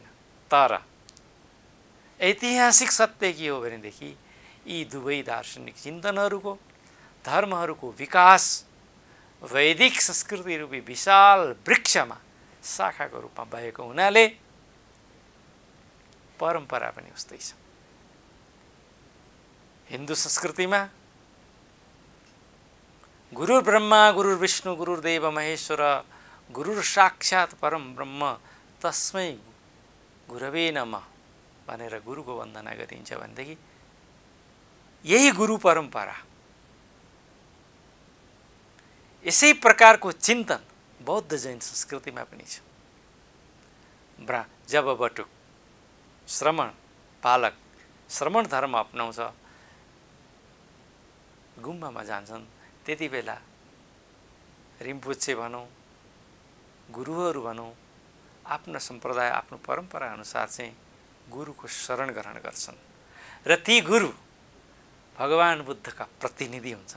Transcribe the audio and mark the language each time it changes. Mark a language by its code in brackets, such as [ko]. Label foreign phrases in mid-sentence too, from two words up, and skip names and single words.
[ne] तर ऐतिहासिक सत्य के हो भनेदेखि यी दुवै दार्शनिक चिन्तनहरूको, धर्महरूको विकास वैदिक संस्कृति रूपी विशाल वृक्षमा शाखाको रूपमा भएको हुनाले परम्परा पनि उस्तै छ। हिन्दू संस्कृतिमा [sa] गुरु ब्रह्मा गुरु विष्णु गुरुदेव महेश्वर गुरु साक्षात् परम ब्रह्म तस्मै गुरवे नमः [ne] भनेर गुरुको वन्दना गरिन्छ भनेदेखि यही गुरु परम्परा, यसै प्रकारको चिन्तन बौद्ध जैन संस्कृतिमा पनि छ। जब बटुक श्रमण बालक श्रमण धर्म अपनाउँछ, गुम्बामा जान्छन्, त्यति बेला रिम्पोछे भनौँ, गुरुहरू भनौँ, आफ्नो सम्प्रदाय आफ्नो परम्परा अनुसार चाहिँ गुरुको शरण ग्रहण गर्छन् र ती गुरु भगवान बुद्धका प्रतिनिधि हुन्छन्।